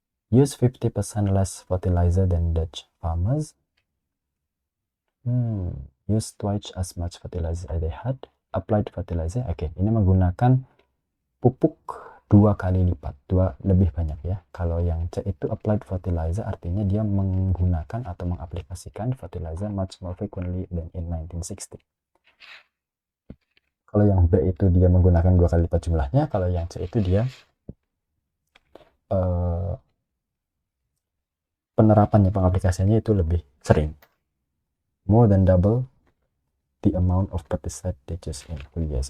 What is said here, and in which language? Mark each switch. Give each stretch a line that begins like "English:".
English: Use 50% less fertilizer than Dutch farmers. Use twice as much fertilizer as they had. Applied fertilizer.
Indonesian: Oke, ini menggunakan pupuk 2 kali lipat, 2 lebih banyak ya. Kalau yang C itu applied fertilizer, artinya dia menggunakan atau mengaplikasikan fertilizer much more frequently than in 1960. Kalau yang B itu dia menggunakan 2 kali lipat jumlahnya. Kalau yang C itu dia penerapannya, pengaplikasiannya itu lebih sering.
English: More than double the amount of pesticide they use in full years.